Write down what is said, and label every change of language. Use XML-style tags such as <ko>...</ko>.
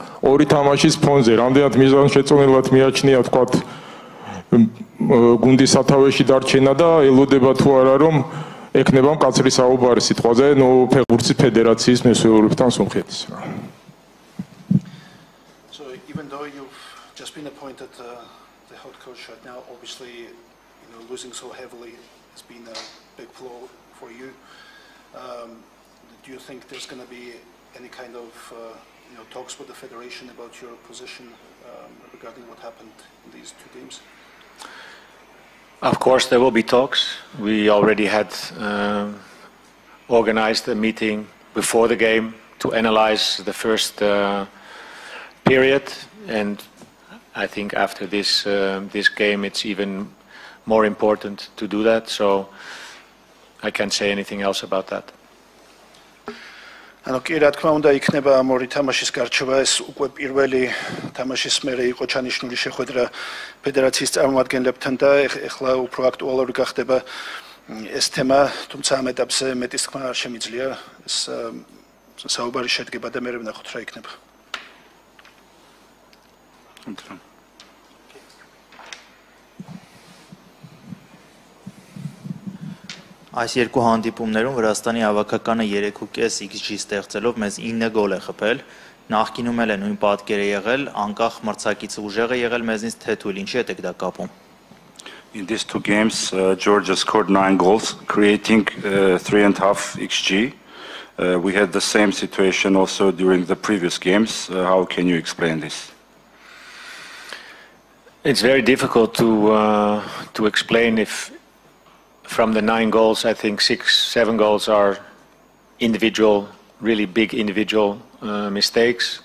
<ka>ორი თამაშის ფონზე რამდენად მიზანშეწონილად მიაჩნია თქვათ გუნდის სათავეში დარჩენა და ელოდება თუ არა რომ ეკნება მკაცრი საუბარი სიტყვაზე ნუ ფეხბურთის ფედერაციის მესვეურებთან სომხეთის რა</ka> <en>Even though you've just been appointed the head coach right now, obviously, losing so heavily has been a big blow for you. Do you think there's going to be any kind of talks with the federation about your position regarding what happened in these two games? Of course, there will be talks. We already had organized a meeting before the game to analyze the first period, and I think after this game it's even more important to do that, so I can't say anything else about that.</en> <ka>კი რა თქმა უნდა იქნება ამ ორი თამაშის გარჩევა ეს უკვე პირველი თამაშის მერე იყო ჩანიშნული შეხვედრა ფედერაციის წარმომადგენლებთან და ეხლა უფრო აქტუალური გახდება ეს თემა თუმცა ამ ეტაპზე მეტის თქმა არ შემიძლია ეს საუბარი შედგება და მერე ვნახოთ რა იქნება</ka> <hy>Այս երկու հանդիպումներում Վրաստանի հավաքականը 3.5 XG ստեղծելով մեզ 9 գոլ է խփել, նախկինում էլ է նույն պատկերը եղել, անկախ մրցակիցը ուժեղ է եղել մեզնից թե թույլ, ինչի եք դա կապում։</hy> <en>In these two games, Georgia scored 9 goals, creating 3.5 XG. We had the same situation also during the previous games. How can you explain this? It's very difficult to explain if from the 9 goals, I think 6-7 goals are individual, really big individual mistakes.</en>